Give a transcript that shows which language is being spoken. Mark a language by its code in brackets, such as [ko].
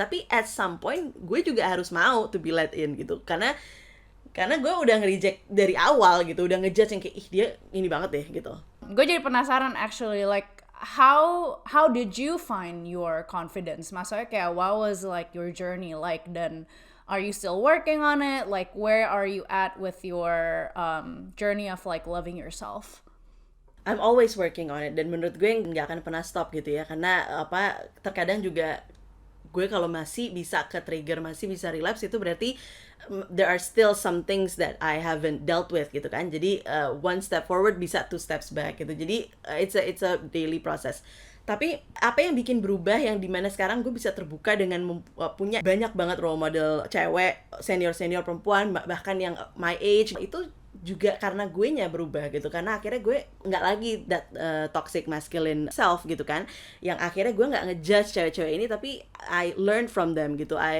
[id] Tapi at some point gue juga harus mau [en] to be let in [id] gitu, karena gue udah nge-reject dari awal gitu, udah ngejudge yang kayak dia ini banget deh gitu. Gue jadi penasaran [en] actually, like how did you find your confidence? [id] Maksudnya kayak [en] what was like your journey like, dan are you still working on it? Like, where are you at with your journey of like loving yourself? I'm always working on it, [id] dan menurut gue nggak akan pernah stop gitu ya, karena terkadang juga gue kalau masih bisa ke trigger, masih bisa relapse, itu berarti [en] there are still some things that I haven't dealt with [id] gitu kan. [en] Jadi one step forward bisa 2 steps back gitu. Jadi it's a daily process. [id] Tapi apa yang bikin berubah, yang dimana sekarang gue bisa terbuka dengan punya banyak banget role model cewek, senior perempuan, bahkan yang my age, itu juga karena gue nya berubah gitu. Karena akhirnya gue nggak lagi [en] that toxic masculine self [id] gitu kan, yang akhirnya gue nggak ngejudge cewek-cewek ini, tapi [en] I learn from them [id] gitu.